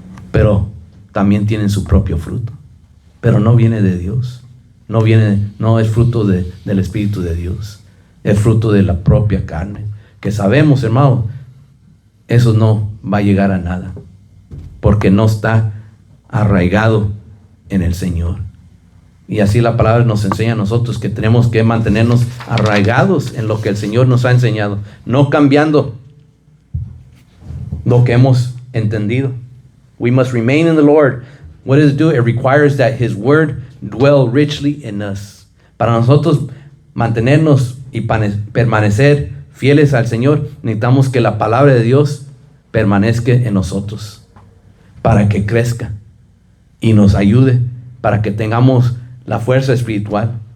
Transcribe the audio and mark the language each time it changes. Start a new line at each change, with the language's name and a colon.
Spanish: pero también tienen su propio fruto, pero no viene de Dios, no es fruto del Espíritu de Dios, es fruto de la propia carne, que sabemos, hermano, eso no va a llegar a nada, porque no está arraigado en el Señor. Y así la palabra nos enseña a nosotros que tenemos que mantenernos arraigados en lo que el Señor nos ha enseñado, no cambiando lo que hemos entendido.
English: We must remain in the Lord. What does it do? It requires that His word dwell richly in us.
Spanish: Para nosotros mantenernos y permanecer fieles al Señor, necesitamos que la palabra de Dios permanezca en nosotros, para que crezca y nos ayude, para que tengamos la fuerza espiritual.